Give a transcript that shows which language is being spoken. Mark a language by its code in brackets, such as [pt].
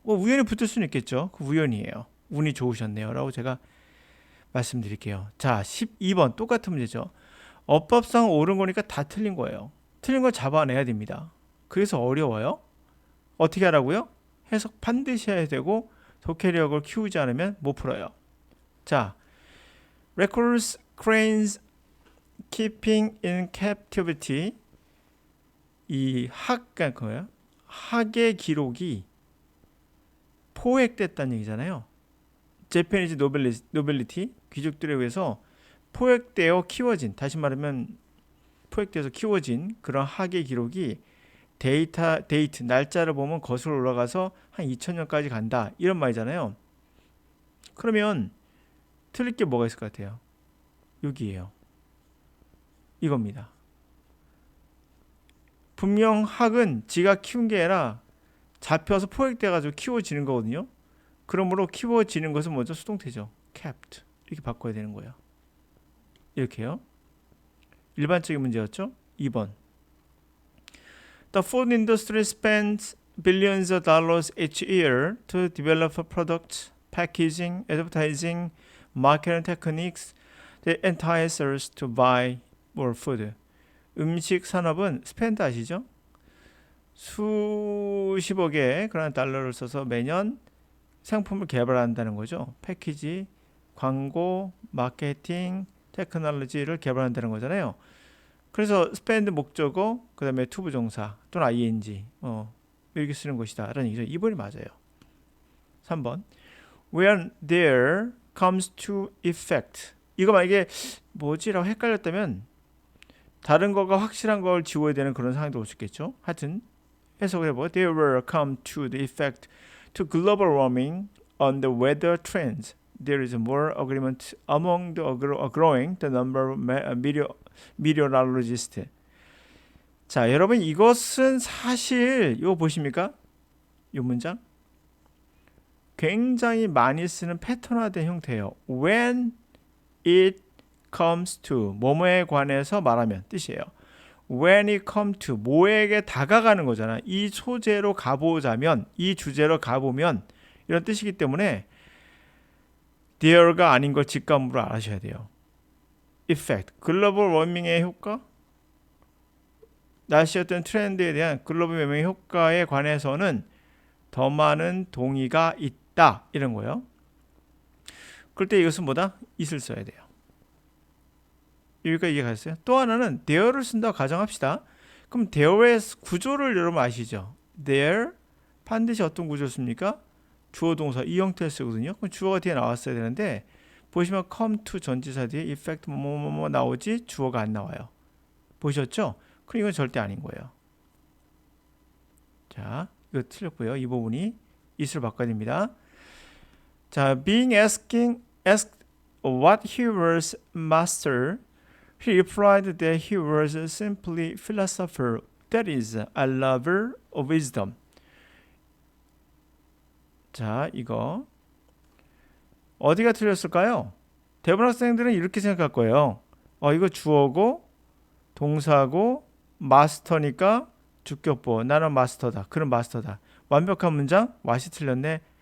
[ko] 우연히 붙을 수는 있겠죠. 그 우연이에요. 운이 좋으셨네요 라고 제가 말씀드릴게요. 자, 12번 똑같은 문제죠. 어법상 옳은 거니까 다 틀린 거예요. 틀린 걸 잡아내야 됩니다. 그래서 어려워요. 어떻게 하라고요? 해석 반드시 해야 되고 독해력을 키우지 않으면 못 풀어요. [en] 자, records cranes keeping in captivity. [ko] 이 학의 기록이 포획됐다는 얘기잖아요. 제페니즈 노벨리티 귀족들에 의해서 포획되어 키워진, 다시 말하면 포획돼서 키워진 그런 학의 기록이 데이트, 날짜를 보면 거슬러 올라가서 한 2000년까지 간다. 이런 말이잖아요. 그러면 틀릴 게 뭐가 있을 것 같아요? 여기에요. 이겁니다. 분명 학은 지가 키운 게 아니라 잡혀서 포획돼가지고 키워지는 거거든요. 그러므로 키워지는 것은 먼저 수동태죠. [en] kept. [ko] 이렇게 바꿔야 되는 거예요. 이렇게요. 일반적인 문제였죠. 2번. [en] The food industry spends billions of dollars each year to develop products, packaging, advertising, marketing techniques that entice us to buy more food. [ko] 음식 산업은 spend 아시죠? 수십억의 그런 달러를 써서 매년 상품을 개발한다는 거죠. 패키지, 광고, 마케팅, 테크놀로지를 개발한다는 거잖아요. 그래서 spend 목적어, 그 다음에 to 부정사 또는 ing 이렇게 쓰는 것이다 라는 얘기죠. 2번이 맞아요. [en] 3번 When there comes to effect. [ko] 이거 만약에 뭐지라고 헷갈렸다면 다른 거가 확실한 걸 지워야 되는 그런 상황도 올 수 있겠죠. 하여튼 해석을 해보고 [en] There will come to the effect to global warming on the weather trends. There is more agreement among the growing the number of meteorologists. [ko] 자, 여러분 이것은 사실 이거 보십니까? 이 문장 굉장히 많이 쓰는 패턴화된 형태예요. [en] When it comes to [ko] 뭐뭐에 관해서 말하면 뜻이에요. [en] When it comes to [ko] 뭐에게 다가가는 거잖아. 이 소재로 가보자면, 이 주제로 가보면 이런 뜻이기 때문에 there가 아닌 걸 직감으로 아셔야 돼요. effect, 글로벌 워밍의 효과, 날씨 어떤 트렌드에 대한 글로벌 워밍의 효과에 관해서는 더 많은 동의가 있다 이런 거예요. 그럴 때 이것은 뭐다? it을 써야 돼요. 여기까지 이해가셨어요? 또 하나는 there를 쓴다고 가정합시다. 그럼 there의 구조를 여러분 아시죠? there 반드시 어떤 구조를 씁니까? 주어 동사 이 형태를 쓰거든요. 그럼 주어가 뒤에 나왔어야 되는데 보시면 come to 전치사 뒤에 effect 뭐뭐뭐 나오지 주어가 안 나와요. 보셨죠? 그럼 이건 절대 아닌 거예요. 자, 이거 틀렸고요. 이 부분이 it을 바꿔야 됩니다. [en] 자, being asked what he was master, he replied that he was simply philosopher, that is, a lover of wisdom. [ko] 자, 이거 어디가 틀렸을까요? 대부분 학생들은 이렇게 생각할 거예요. 이거 주어고 동사고 마스터니까 주격보 나는 마스터다. 그럼 마스터다. 완벽한 문장? 맛이 틀렸네.